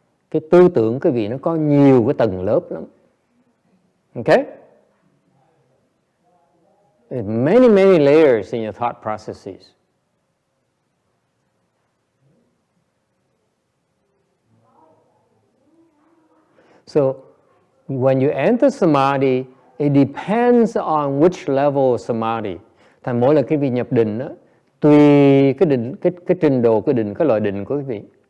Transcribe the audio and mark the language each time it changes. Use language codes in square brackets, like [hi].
[vi] Cái tư tưởng quý vị nó có nhiều cái tầng lớp lắm. [en] Okay? There's many layers in your thought processes. So when you enter Samadhi, it depends on which level of Samadhi. [vi] Thành mỗi lần quý vị nhập định đó, tùy cái trình độ cái định, cái loại định của quý vị.